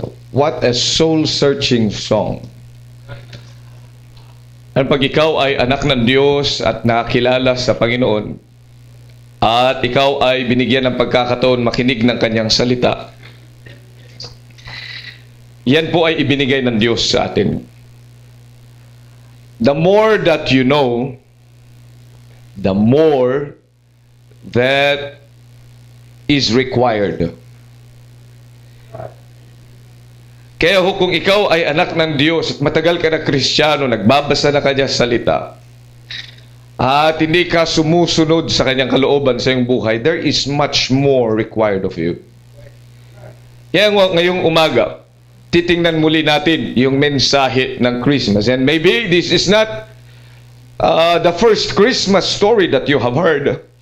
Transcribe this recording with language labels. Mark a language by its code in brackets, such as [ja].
[en] What a soul-searching song. [tl] At pag ikaw ay anak ng Diyos at nakilala sa Panginoon, at ikaw ay binigyan ng pagkakataon makinig ng kanyang salita, yan po ay ibinigay ng Diyos sa atin. [en] The more that you know, the more that is required. [tl] Kaya kung ikaw ay anak ng Diyos at matagal ka na Kristiyano, nagbabasa na kanya salita, at hindi ka sumusunod sa kanyang kalooban sa iyong buhay, [en] there is much more required of you. [tl] Kaya ngayong umaga, titingnan muli natin yung mensahe ng Christmas. [en] And maybe this is not the first Christmas story that you have heard.